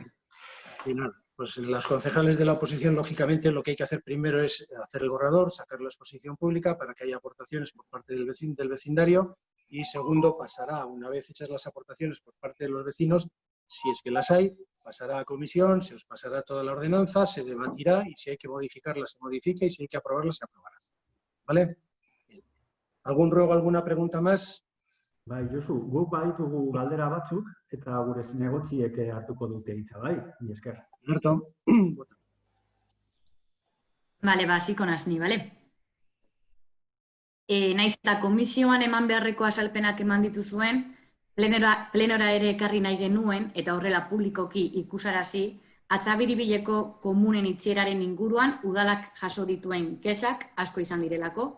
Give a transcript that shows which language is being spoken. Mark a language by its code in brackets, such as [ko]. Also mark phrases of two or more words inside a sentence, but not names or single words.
[es] Y nada, pues los concejales de la oposición, lógicamente, lo que hay que hacer primero es hacer el borrador, sacar la exposición pública para que haya aportaciones por parte del vecindario y, segundo, pasará, una vez hechas las aportaciones por parte de los vecinos, si es que las hay, pasará a comisión, se os pasará toda la ordenanza, se debatirá y si hay que modificarla, se modifica y si hay que aprobarla, se aprobará. ¿Vale? ¿Algún ruego, alguna pregunta más? [eu] Bai, Josu, guk baditugu galdera batzuk eta gure zinegotziek hartuko dute hitza, bai? Mila esker. Alberto. Bale, hasiko naiz ni, bale? Naiz eta komisioan eman beharreko azalpenak eman dituzuen, plenora ere ekarri nahi genuen, eta horrela publikoki ikusarazi, Atzabiribileko komunen itxieraren inguruan udalak jaso dituen kexak asko izan direlako.